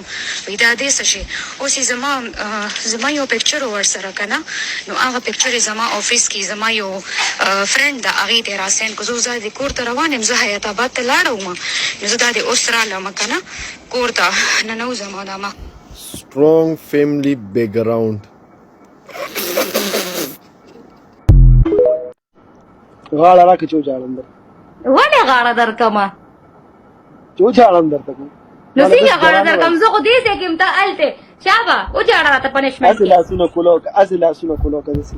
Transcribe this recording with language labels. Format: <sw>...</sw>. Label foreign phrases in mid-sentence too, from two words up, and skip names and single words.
<ps>وایي دا دې څه شي. اوس یې زما یو پکچر ورسره که نه، نو هغه پکچر یې زما افیس کې زما یو فرینډ ده، هغې ته یې راسینډ کړو. زه د کور ته روان یم، زه حیات آباد ته لاړه وم، نو زه دا د اوس رالم که نه کور ته ننوځم. او دا ما</ps> <en>strong family background.</en> <ps>غاړه راکړه چې وجاړم درته. ولې غاړه درکمه؟ چې وجاړم درته کوم. نو څنګه غاړه درکم؟ زه خو دې ځای کې یم، ته هلته شابه وجاړه راته پنشمنټ هسې لاسونه کولو که هسې لاسونه کولو که داسې</ps>